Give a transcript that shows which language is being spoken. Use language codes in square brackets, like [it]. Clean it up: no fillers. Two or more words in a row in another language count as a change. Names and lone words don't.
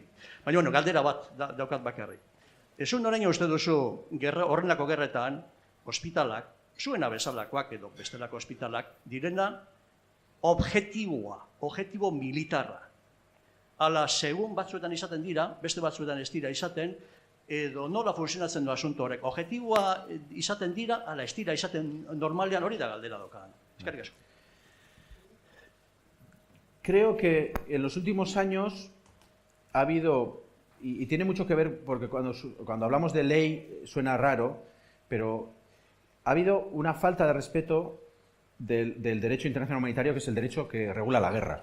[eu] Baina, bueno, galdera bat daukat bakarrik. Ezun oraino uste duzu horrenako gerretan, ospitalak, zuena bezalakoak edo bestelako ospitalak, direna objetibo militarra. Ala, segun batzuetan izaten dira, beste batzuetan ez dira izaten, edo nola funtzionatzen du asunto horrek. Objetiboa izaten dira, ala ez dira izaten normalean hori da galdera daukan. Eskerrik asko. [es] Creo que en los últimos años ha habido, y tiene mucho que ver, porque cuando hablamos de ley suena raro, pero ha habido una falta de respeto del derecho internacional humanitario, que es el derecho que regula la guerra.